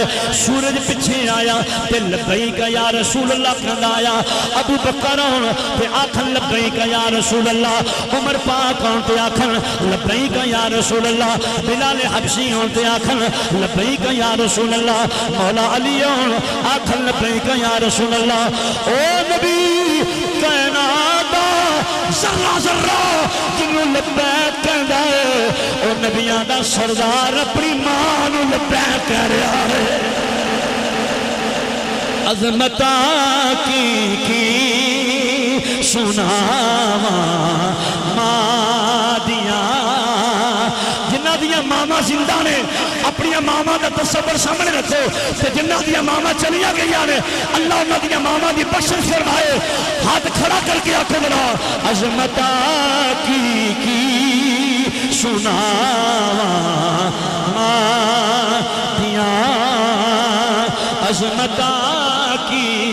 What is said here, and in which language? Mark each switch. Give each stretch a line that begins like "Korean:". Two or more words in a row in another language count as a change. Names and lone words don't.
Punjabi: سورج پیچھے آیا تے
Arabic: لبیک یا رسول اللہ
Punjabi: کہندا آیا. ابو بکر ہون تے آکھن
Arabic: لبیک یا رسول اللہ.
Punjabi: عمر پاک ہون تے آکھن
Arabic: لبیک یا رسول اللہ.
Punjabi: بلال حبشی ہون تے آکھن
Arabic: لبیک یا رسول اللہ.
Punjabi: مولا علی ہون آکھن
Arabic: لبیک یا رسول اللہ.
Punjabi: او نبی کائنات ذرہ ذرہ جنوں لبیک کہندا ہے او نبیاں دا سردار اپنی ماں نوں لبیک کہہ رہا ہے. عظمتاں کی سناواں ماں دیاں جنہ دیاں ماما زندہ نے اپنی ماما دا تصور سامنے رکھو تے جنہ دیاں ماما چلیاں گئیاں نے اللہ انہ دیاں ماما دی بخشش فرمائے. ہاتھ کھڑا کر کے آکھو ذرا عظمتاں کی سناواں ماں دیاں عظمتاں کی